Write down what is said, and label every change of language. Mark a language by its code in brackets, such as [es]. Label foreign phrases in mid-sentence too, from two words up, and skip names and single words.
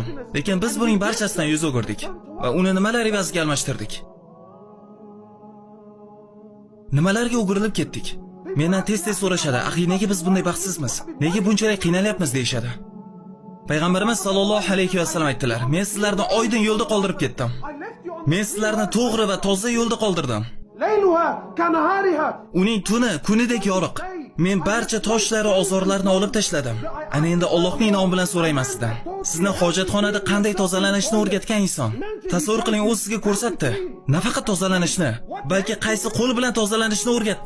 [uz] Lekin biz buning barchasidan yuz o'girdik va uni nimalar evaziga almashtirdik? Nimalarga o'girilib ketdik? Mendan tez-tez so'rashadi, "Axi, nega biz bunday baxtsizmiz? Nega bunchalik qiynalyapmiz?" deyshadi. Payg'ambarimiz [ar] صلى الله عليه وسلم [uz] aytdilar: "Men sizlarni oydin yo'lda qoldirib ketdim. [en] I left you on [uz] Men sizlarni to'g'ri va toza yo'lda qoldirdim. [ar] ليلها كنهارها. [uz] Uning tuni kunidek yoriq. Men barcha toshlari, ozorlarni olib tashladim. Ana endi Allohning nomi bilan so'rayman sizdan. Sizni hojatxonada qanday tozalanishni o'rgatgan inson. Tasavvur qiling, u sizga ko'rsatdi. Nafaqat tozalanishni, balki qaysi qo'l bilan tozalanishni o'rgatdi.